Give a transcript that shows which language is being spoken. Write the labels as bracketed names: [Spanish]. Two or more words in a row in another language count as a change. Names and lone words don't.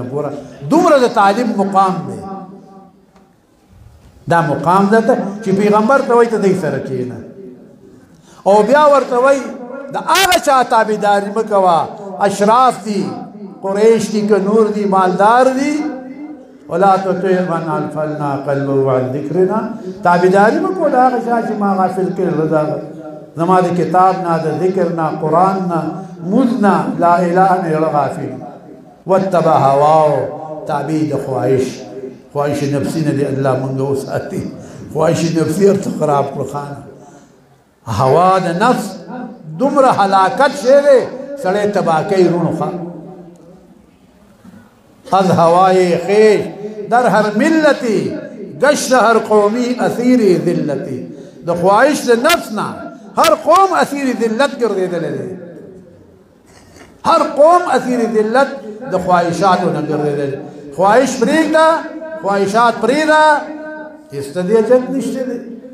[Pashto] ګوره دومره د طالب مقام دی، دا مقام ده چې پیغمبر ته وایي ته دی سره کېنه. او بیا ورته وایي د هغه چا تابعداري مه کوه اشراف دي، قریش دي که نور دي مالدار دي. [Arabic] ولا تطع من اغفلنا قلبه عن ذکرنا. [Pashto] تابعداري مه کوه د هغه چا چې ما غافل کړل د زما د کتاب نه، د ذکر نه، قرآن نه، مزنا [Arabic] لا اله الا [Pashto] غافل. [Arabic] واتبع هواه [Pashto] تابع د خواهش نفسی نه دی الله مونږ وساتي. خواهش نفسی ورته خراب کړو خانه. هوا د نفس دومره هلاکت شی دی سړی تباه کوي رونو خان. [Persian] از هوای خیش در هر ملتی گشت هر قومی اسیر ذلتی. [Pashto] د خواهش د نفس نه هر قوم اسیر ذلت ګرځېدلی دی. هر قوم اسیر ذلت د خواهشاتو نه ګرځېدلی. خواهش پرېږده، خواهشات پرېږده، هېڅ ته دې اجت نشته دی.